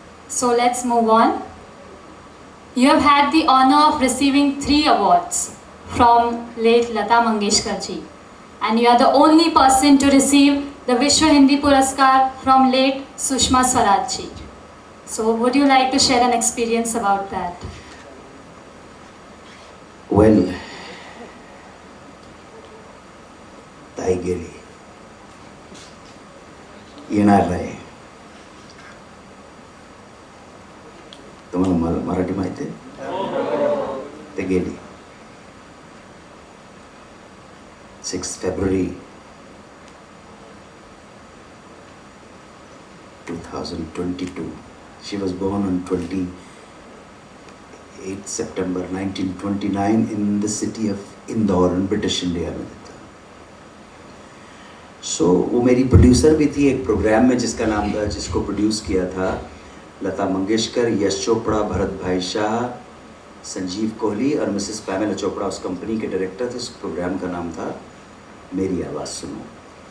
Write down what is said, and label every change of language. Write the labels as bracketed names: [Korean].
[English] So let's move on. You have had the honour of receiving 3 awards from late Lata Mangeshkar ji, and you are the only person to receive the Vishwa Hindi Puraskar from late Sushma Swaraj ji. So would you like to share an experience about that? [Marathi] वेल, ताईगिरी येणार नाही, तुम्हाला मराठी माहिती आहे? ते गेली 6 February 2022. [English] She was born on 28 September 1929 in the city of Indore in British India में। [Hindi] सो वो मेरी प्रोड्यूसर भी थी एक प्रोग्राम में जिसका नाम था, जिसको प्रोड्यूस किया था लता मंगेशकर, यश चोपड़ा, भरत भाई शाह, संजीव कोहली और मिसेस पैमेला चोपड़ा उस कंपनी के डायरेक्टर थे। उस प्रोग्राम का नाम था मेरी आवाज़ सुनो।